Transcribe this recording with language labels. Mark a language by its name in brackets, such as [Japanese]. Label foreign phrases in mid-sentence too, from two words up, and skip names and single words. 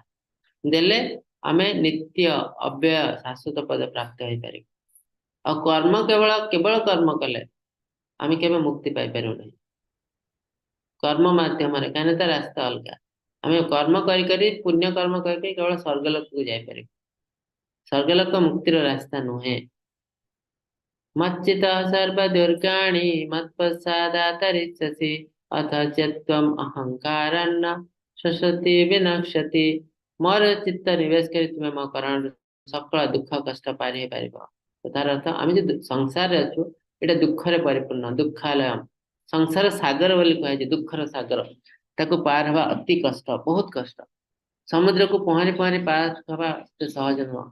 [Odia] ଦେଲେ ଆମେ ନିତ୍ୟ ଅବ୍ୟୟ ଶାଶ୍ୱତ ପଦ ପ୍ରାପ୍ତ ହେଇପାରିବୁ। ଆଉ କର୍ମ କେବଳ କେବଳ କର୍ମ କଲେ ଆମେ କେବେ ମୁକ୍ତି ପାଇପାରିବୁ ନାହିଁ କର୍ମ ମାଧ୍ୟମରେ କାହିଁକି ତା ରାସ୍ତା ଅଲଗା। ଆମେ କର୍ମ କରି କରି ପୁଣ୍ୟ କର୍ମ କରି କରି କେବଳ ସ୍ୱର୍ଗଲୋକକୁ ଯାଇପାରିବୁ। ସ୍ୱର୍ଗଲୋକ ମୁକ୍ତିର ରାସ୍ତା ନୁହେଁ। [Sanskrit] मच्चिता सर्वदुर्गाणि मत्प्रसादातरिष्यसि अथ चत्वम् अहंकारन्न शश्वति विनश्यति। [Odia] ମୋର ଚିତ୍ତ ନିବେଶ କରି ତୁମେ ମୋ କରଣ ସକଳ ଦୁଃଖ କଷ୍ଟ ପାରି ହେଇପାରିବ। ତ ତାର ଅର୍ଥ ଆମେ ଯୋଉ ସଂସାରରେ ଅଛୁ ଏଇଟା ଦୁଃଖରେ ପରିପୂର୍ଣ୍ଣ ଦୁଃଖାଲୟ ସଂସାର ସାଗର ବୋଲି କୁହାଯାଇଛି ଦୁଃଖର ସାଗର ତାକୁ ପାର ହେବା ଅତି କଷ୍ଟ ବହୁତ କଷ୍ଟ। ସମୁଦ୍ରକୁ ପହଁରି ପହଁରି ପାର ହେବା ଏତେ ସହଜ ନୁହଁ।